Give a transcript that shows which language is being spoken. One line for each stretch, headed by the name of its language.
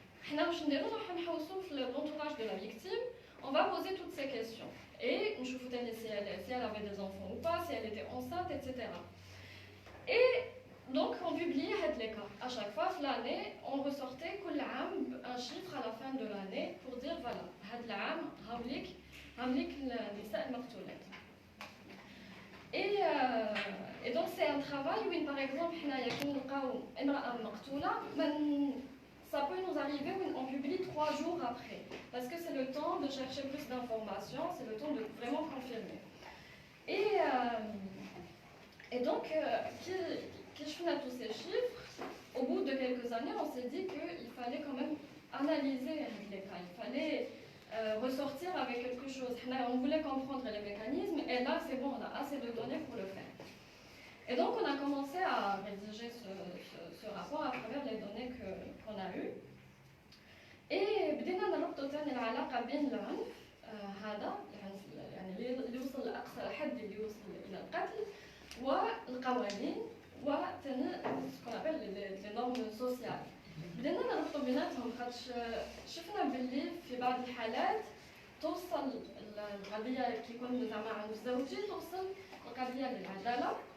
Arabic: حنا واش نديرو راح نحوسوا في
French: l'entourage de la victime. On va poser toutes ces questions et
Arabic: نشوفوا ثاني
French: si elle avait des enfants ou pas, si elle était enceinte, etc. Et donc on publiait
Arabic: هاد
French: les cas. À chaque fois l'année on ressortait
Arabic: كل عام
French: un chiffre à la fin de l'année pour dire voilà
Arabic: هاد العام هاوليك النساء المقتولات.
French: Et donc c'est un travail où par exemple
Arabic: حنايا كي نلقاو امرأة مقتولة
French: ça peut nous arriver où on publie 3 jours après, parce que c'est le temps de chercher plus d'informations, c'est le temps de vraiment confirmer. Et donc, quand je fais tous ces chiffres, au bout de quelques années, on s'est dit qu'il fallait quand même analyser les cas, il fallait ressortir avec quelque chose. On voulait comprendre les mécanismes, et là, c'est bon, on a assez de données pour le faire. Et donc on a commencé à rédiger ce rapport à travers les données qu'on a eues.
Arabic: Et بدينا نربطوا ثاني العلاقة بين العنف هذا يعني اللي وصل لأقصى حد اللي وصل إلى القتل والقوانين وثاني
French: ce qu'on appelle les normes sociales.
Arabic: بدينا نربطوا بيناتهم خاطش شفنا باللي في بعض الحالات توصل القضية كي يكون زعما عنف زوجي توصل القضية للعدالة.